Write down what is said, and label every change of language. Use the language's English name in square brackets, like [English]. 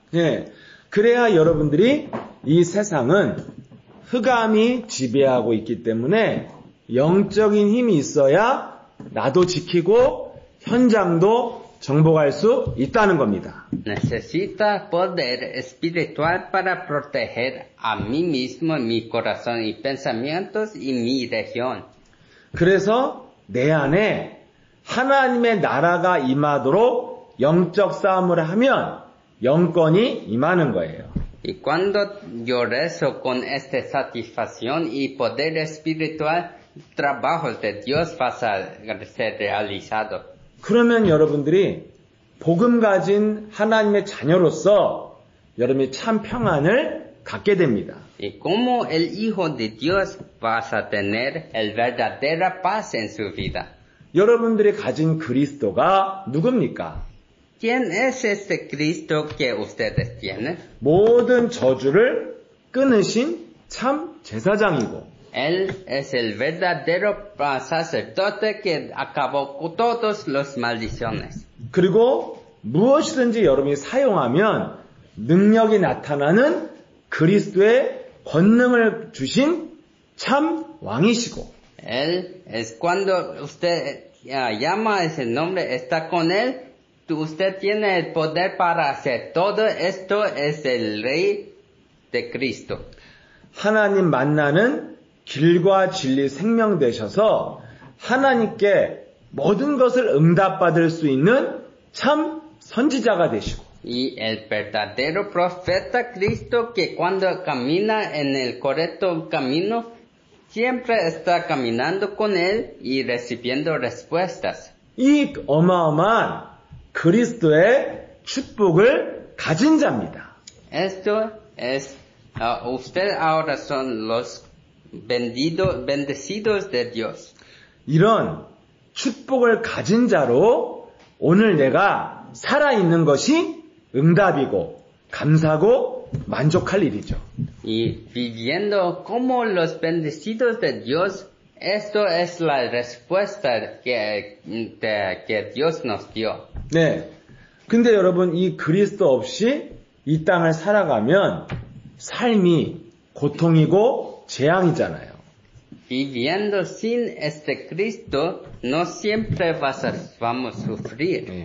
[Korean] 예, 그래야 여러분들이 이 세상은 흑암이 지배하고 있기 때문에 영적인 힘이 있어야 나도 지키고 현장도 정복할 수 있다는 겁니다. [Spanish] Necesita poder espiritual para proteger a mí mismo, mi corazón y pensamientos y mi región. [Korean] 그래서 내 안에 하나님의 나라가 임하도록 영적 싸움을 하면 영권이 임하는 거예요. [Spanish] Y cuando yo rezo con esta satisfacción y poder espiritual, trabajos de Dios va a ser realizado. [Korean] 그러면 여러분들이 복음 가진 하나님의 자녀로서 여러분이 참 평안을 갖게 됩니다. [Spanish] Y como el Hijo de Dios vas a tener el verdadera paz en su vida. [Korean] 여러분들이 가진 그리스도가 누굽니까? [Spanish] ¿Quién es este Cristo que ustedes tienen? [Korean] 모든 저주를 끊으신 참 제사장이고 [Spanish] Él es el verdadero sacerdote que acabó con todas las maldiciones. [Korean] 그리고 무엇이든지 여러분이 사용하면 능력이 나타나는 그리스도의 권능을 주신 참 왕이시고 [Spanish] Él es cuando usted llama ese nombre, está con él, usted tiene el poder para hacer todo esto, es el Rey de Cristo. [Korean] 하나님 만나는 길과 진리 생명 되셔서 하나님께 모든 것을 응답받을 수 있는 참 선지자가 되시고 [Spanish] Y el verdadero profeta Cristo que cuando camina en el correcto camino, siempre está caminando con él y recibiendo respuestas. [Korean] 이 어마어마한 그리스도의 축복을 가진 자입니다. [Spanish] Esto es, usted ahora son los bendecidos de Dios. [Korean] 이런 축복을 가진 자로 오늘 내가 살아있는 것이 응답이고 감사고 만족할 일이죠. [Spanish] Y viviendo como los bendecidos de Dios, esto es la respuesta que Dios nos dio. [Korean] 네. 근데 여러분 이 그리스도 없이 이 땅을 살아가면 삶이 고통이고 재앙이잖아요. [Spanish] Viviendo sin este Cristo, no siempre vamos a sufrir.